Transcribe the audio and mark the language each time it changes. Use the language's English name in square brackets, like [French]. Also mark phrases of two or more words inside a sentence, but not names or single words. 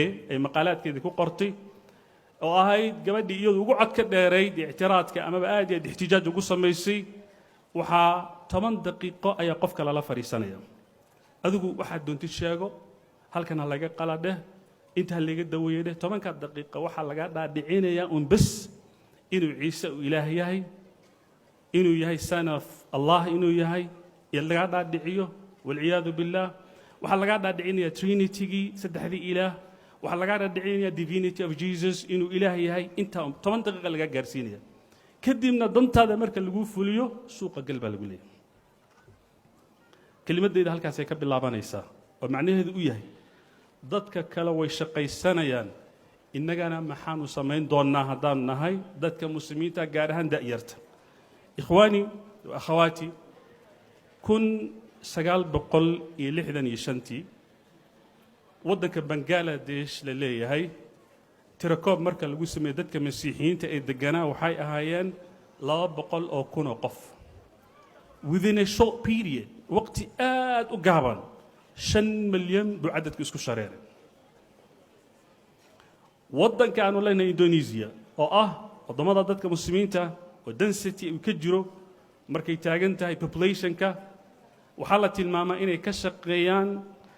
[Somali] ay maqaalaadkeedii ku qortay oo ahayd gabadhii iyadu ugu cod ka dheerayd ictiraadka amaba aad iyo aad ixtijaaj ugu samaysay waxaa 10 daqiiqo ayaa qofka lala fadhiisanaya adigu waxaad doontid sheego halkan ha laga qaladheh inta ha laga daweeyey 10 daqiiqo waxaa laga dhaadhicinayaa un bas inuu ciise uu ilaah yahay inuu yahay [English] son of allah [Somali] inuu yahay iyo laga dhaadhiciyo [Arabic] والعياذ بالله [Somali] waxaa laga dhaadhicinayaa trinitygii saddexdii ilaah waxaa laga dhaadhicinayaa [English] divinity of jesus [Somali] inuu ilaah yahay inta 10 daqiiqo laga gaarsiinaya kadibna dantaada marka lagu fuliyo suuqa gal baa lagu leeyahay kelimaddeeda halkaasay ka bilaabanaysaa oo macnaheedu u yahay dadka kale way shaqaysanayaan innagana maxaanu samayn doonnaa haddaanu nahay dadka muslimiinta gaar ahaan da'yarta [Arabic] إخواني وأخواتي [Somali] 1965tii waddanka bangaladesh la leeyahay tirakoob marka lagu sameeyey dadka masiixiyiinta ee deganaa waxay ahaayeen 200,000 oo qof [English] within a short period [Somali] waqti aad u gaaban 5 milyan buu cadadku isku shareeray waddanka aanu leenahay Indonesia oo ah wadamada dadka muslimiinta oo density uu ka jiro markay taagan tahay populationka waxaa la tilmaamaa inay ka shaqeeyaan